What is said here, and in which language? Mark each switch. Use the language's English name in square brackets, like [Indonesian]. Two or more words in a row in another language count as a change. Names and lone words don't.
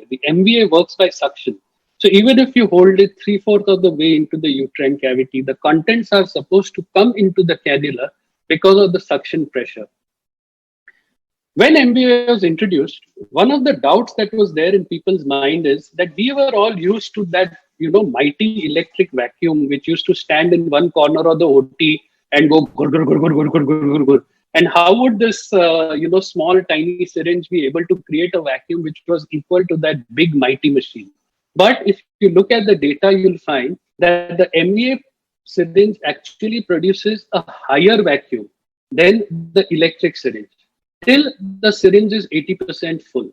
[English] The MVA works by suction. So even if you hold it 3/4 of the way into the uterine cavity, the contents are supposed to come into the cannula because of the suction pressure. When MBA was introduced, one of the doubts that was there in people's mind is that we were all used to that, mighty electric vacuum which used to stand in one corner of the OT and go gur, gur, gur, gur, gur, gur, gur, gur, gur. And how would this, small tiny syringe be able to create a vacuum which was equal to that big mighty machine? But if you look at the data, you'll find that the MVA syringe actually produces a higher vacuum than the electric syringe, till the syringe is 80% full.